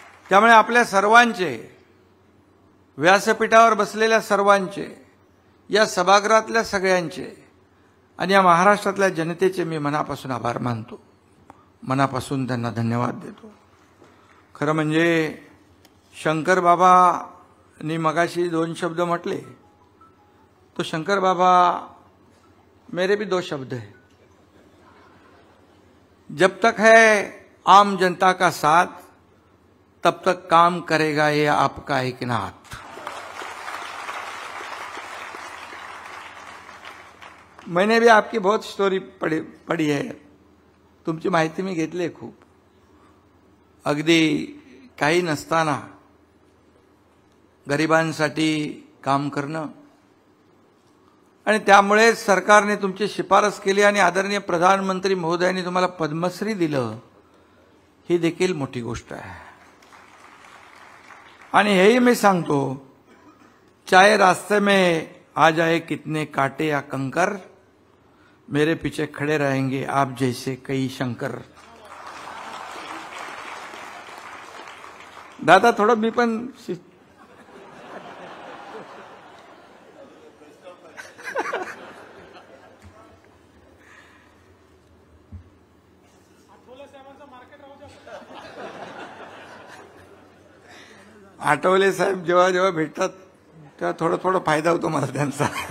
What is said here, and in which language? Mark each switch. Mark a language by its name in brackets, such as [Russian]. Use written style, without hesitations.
[Marathi] त्यामुळे आपल्या सर्वांचे, व्यासपीठावर बसलेल्या सर्वांचे, या सभागृहातल्या सगळ्यांचे आणि या महाराष्ट्रातल्या जनतेचे मी मनापासून आभार मानतो, मनापासून त्यांना धन्यवाद देतो. खरं म्हणजे शंकर बाबांनी मगाशी 2 शब्द म्हटले, तो शंकर बाबा [Hindi] मेरे भी 2 शब्द है. जब तक है आम जनता का साथ तब तक काम करेगा ये आपका एकनाथ. मैंने भी आपकी बहुत स्टोरी पढ़ी है, [Marathi] तुमची माहिती मी घेतली आहे खूप. अगदी काही नसताना गरिबांसाठी काम करणं आणि त्यामुळे सरकारने तुमची शिफारस केली आणि आदरणीय प्रधानमंत्री महोदयांनी तुम्हाला पद्मश्री दिलं, ही देखील मोठी गोष्ट आहे. आणि हेही मी सांगतो, [Hindi] चाहे रास्ते में आ जाए कितने कांटे या कंकर, मेरे पीछे खड़े रहेंगे आप जैसे कई शंकर. [Marathi] दादा थोडं मी पण आठवले साहेब जेव्हा जेव्हा भेटतात तेव्हा थोडा थोडा फायदा होतो मला त्यांचा.